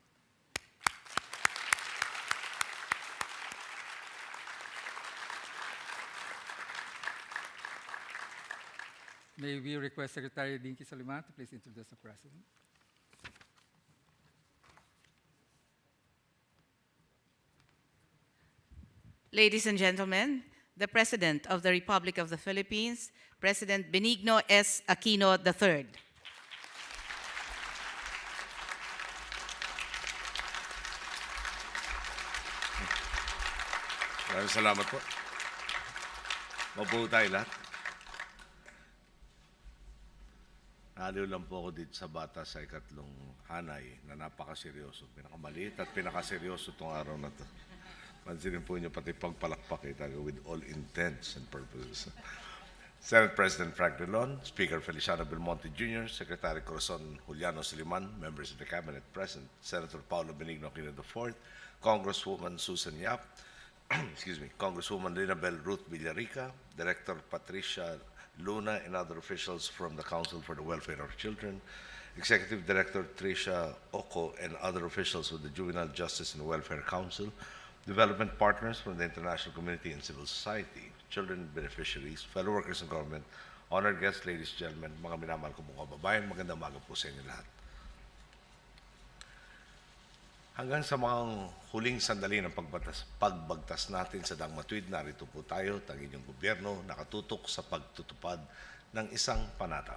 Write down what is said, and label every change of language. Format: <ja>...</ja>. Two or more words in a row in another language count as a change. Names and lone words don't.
<en>May we request Secretary Dinky Soliman to please introduce the President. Ladies and gentlemen, the President of the Republic of the Philippines, President Benigno S. Aquino III.</en> <tl>Maraming salamat po. Mabuhay tayo lahat. Naliw lang po ako dito sa bata sa ikatlong hanay na napakaseryoso. Pinakamaliit at pinakaseryoso itong araw na ito. Pansinin po niyo pati pagpalakpak</tl> <en>with all intents and purposes. Senate President Frank Drilon, Speaker Feliciano Belmonte Jr., Secretary Corazon Juliano Siliman, members of the Cabinet present, Senator Paulo Benigno Aquino IV, Congresswoman Susan Yap, Congresswoman Linabel Ruth Villarica, Director Patricia Luna, and other officials from the Council for the Welfare of Children, Executive Director Tricia Oco, and other officials with the Juvenile Justice and Welfare Council, development partners from the international community and civil society, children beneficiaries, fellow workers in government, honored guests, ladies and gentlemen,</en> <tl>mga minamahal ko mga kababayan, magandang umaga po sa inyo lahat. Hanggang sa mga huling sandali ng pagbagtas natin sa dangmatuwid, narito po tayo, ang inyong gobyerno, nakatutok sa pagtutupad ng isang panata.</tl>